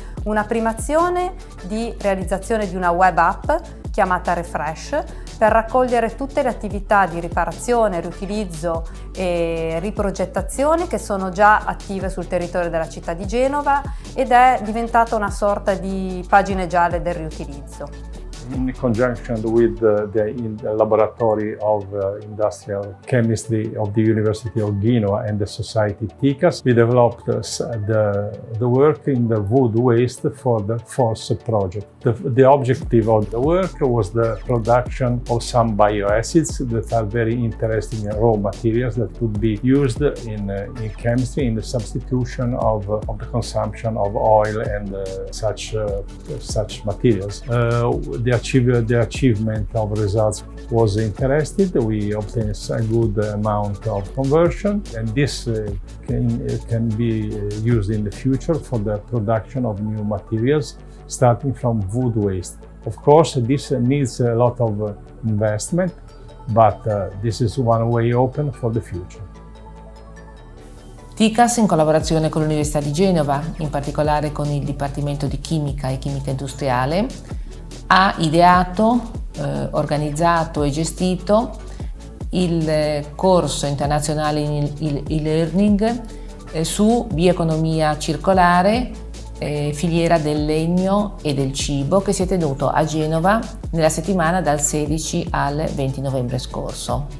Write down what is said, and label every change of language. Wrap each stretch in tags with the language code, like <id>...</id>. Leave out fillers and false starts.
<it>Una prima azione di realizzazione di una web app chiamata Refresh, per raccogliere tutte le attività di riparazione, riutilizzo e riprogettazione che sono già attive sul territorio della città di Genova, ed è diventata una sorta di pagine gialle del riutilizzo.</it> <en>In conjunction with the laboratory of industrial chemistry of the University of Genoa and the society TICAS, we developed the work in the wood waste for the FORCE project. The objective of the work was the production of some bioacids that are very interesting raw materials that could be used in chemistry in the substitution of the consumption of oil and such materials. The achievement of results was interesting. We obtained a good amount of conversion, and this can be used in the future for the production of new materials starting from wood waste. Of course, this needs a lot of investment, but this is one way open for the future.</en> <it>TICAS, in collaborazione con l'Università di Genova, in particolare con il Dipartimento di Chimica e Chimica Industriale, ha ideato, organizzato e gestito il corso internazionale in e-learning su bioeconomia circolare, filiera del legno e del cibo, che si è tenuto a Genova nella settimana dal 16 al 20 novembre scorso.</it>